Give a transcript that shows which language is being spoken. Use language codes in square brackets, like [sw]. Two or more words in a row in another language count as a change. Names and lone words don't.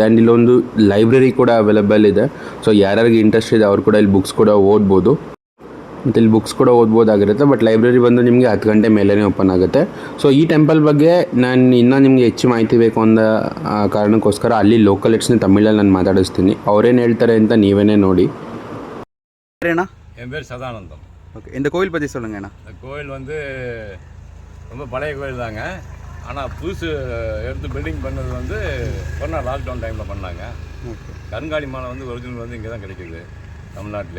[kn] ಆ್ಯಂಡ್ ಇಲ್ಲೊಂದು ಲೈಬ್ರರಿ ಕೂಡ ಅವೈಲೇಬಲ್ ಇದೆ. ಸೊ ಯಾರ್ಯಾರಿಗೆ ಇಂಟ್ರೆಸ್ಟ್ ಇದೆ ಅವ್ರು ಕೂಡ ಇಲ್ಲಿ ಬುಕ್ಸ್ ಕೂಡ ಓದ್ಬೋದು. ಮತ್ತು ಇಲ್ಲಿ ಬುಕ್ಸ್ ಕೂಡ ಓದ್ಬೋದಾಗಿರುತ್ತೆ. ಬಟ್ ಲೈಬ್ರರಿ ಬಂದು ನಿಮಗೆ 10 ಗಂಟೆ ಮೇಲೇ ಓಪನ್ ಆಗುತ್ತೆ. ಸೊ ಈ ಟೆಂಪಲ್ ಬಗ್ಗೆ ನಾನು ಇನ್ನೂ ನಿಮಗೆ ಹೆಚ್ಚು ಮಾಹಿತಿ ಬೇಕು ಅಂದ ಕಾರಣಕ್ಕೋಸ್ಕರ ಅಲ್ಲಿ ಲೋಕಲ್ ಎಟ್ಸ್ನ ತಮಿಳಲ್ಲಿ ನಾನು ಮಾತಾಡಿಸ್ತೀನಿ. ಅವರೇನು ಹೇಳ್ತಾರೆ ಅಂತ ನೀವೇ ನೋಡಿ. [ta] அண்ணா என் பேர் சதானந்தம். ஓகே, இந்த கோவில் பற்றி சொல்லுங்கண்ணா. இந்த கோயில் வந்து ரொம்ப பழைய கோயில் தாங்க. ஆனால் புதுசு எடுத்து பில்டிங் பண்ணது வந்து [en] corona lockdown time [ta] பண்ணாங்க. ஓகே, கருங்காலி மாலை வந்து ஒரிஜினல் வந்து இங்கே தான் கிடைக்கிது தமிழ்நாட்டிலே.